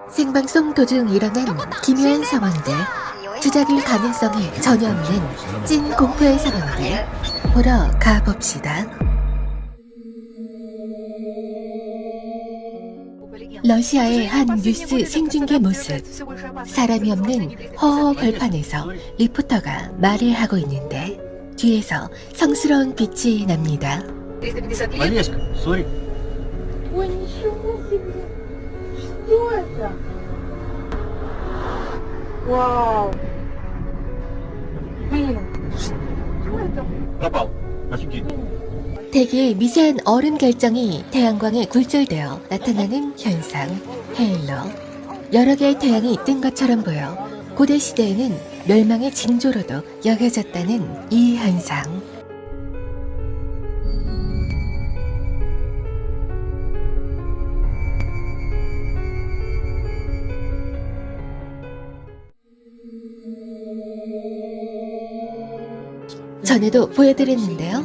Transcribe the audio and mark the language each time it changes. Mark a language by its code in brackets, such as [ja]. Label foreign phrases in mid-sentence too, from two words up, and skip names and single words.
[ko] 생방송 도중 일어난 기묘한 상황들, 주작일 가능성이 전혀 없는 찐 공포의 상황들 보러 가봅시다. 러시아의 한 뉴스 생중계 모습. 사람이 없는 허허 벌판에서 리포터가 말을 하고 있는데 뒤에서 성스러운 빛이 납니다. [ru] Олежка, сори. Ой, ничего себе! Что это? Вау! Блин, что это? Пропал. Офигеть. [ko] 대기의 미세한 얼음 결정이 태양광에 굴절되어 나타나는 현상, 헤일러. 여러 개의 태양이 뜬 것처럼 보여 고대 시대에는 멸망의 징조로도 여겨졌다는 이 현상. 전에도 보여드렸는데요.